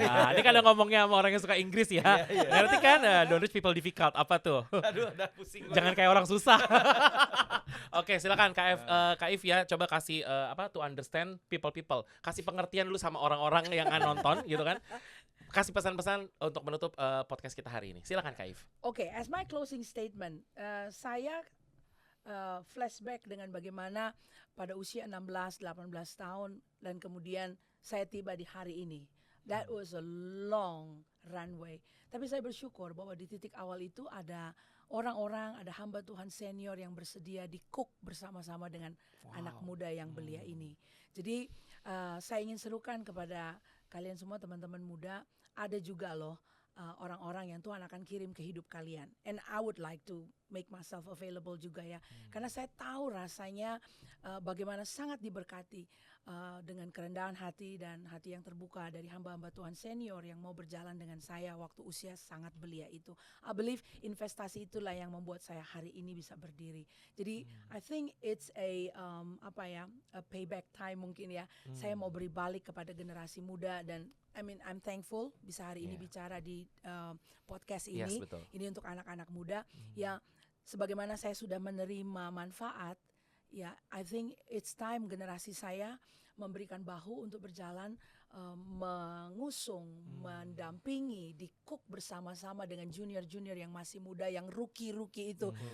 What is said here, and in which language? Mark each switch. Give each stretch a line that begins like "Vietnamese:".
Indonesian: Nah, ini kadang ngomongnya sama orang yang suka Inggris ya. Ngerti kan?
English: Don't reach people difficult
Indonesian: apa tuh? Aduh, udah pusing. Jangan kayak orang susah. Oke, silakan Kak If ya, coba kasih
English: to understand people.
Indonesian: Kasih pengertian dulu sama orang-orang yang nonton gitu kan. Kasih pesan-pesan untuk menutup podcast kita hari ini. Silakan Kak If. Oke,
English: as my closing statement,
Indonesian: saya flashback dengan bagaimana pada usia 16-18 tahun dan kemudian saya tiba di hari ini.
English: That was a long runway.
Indonesian: Tapi saya bersyukur bahwa di titik awal itu ada orang-orang, ada hamba Tuhan senior yang bersedia di-cook bersama-sama dengan anak muda yang belia ini. Jadi saya ingin serukan kepada kalian semua teman-teman muda, ada juga loh orang-orang yang Tuhan akan kirim ke hidup kalian.
English: And I would like to make myself available
Indonesian: juga ya. Karena saya tahu rasanya bagaimana sangat diberkati dengan kerendahan hati dan hati yang terbuka dari hamba-hamba Tuhan senior yang mau berjalan dengan saya waktu usia sangat belia itu.
English: I believe
Indonesian: investasi itulah yang membuat saya hari ini bisa berdiri.
English: Jadi I think it's a payback time
Indonesian: mungkin ya. Saya mau beri balik kepada generasi muda dan
English: I'm thankful
Indonesian: bisa hari ini bicara di podcast ini. Yes, betul. Ini untuk anak-anak muda ya, sebagaimana saya sudah menerima manfaat. Ya,
English: I think it's time
Indonesian: generasi saya memberikan bahu untuk berjalan, mengusung, mendampingi, di-cook bersama-sama dengan junior-junior yang masih muda, yang rookie-rookie itu.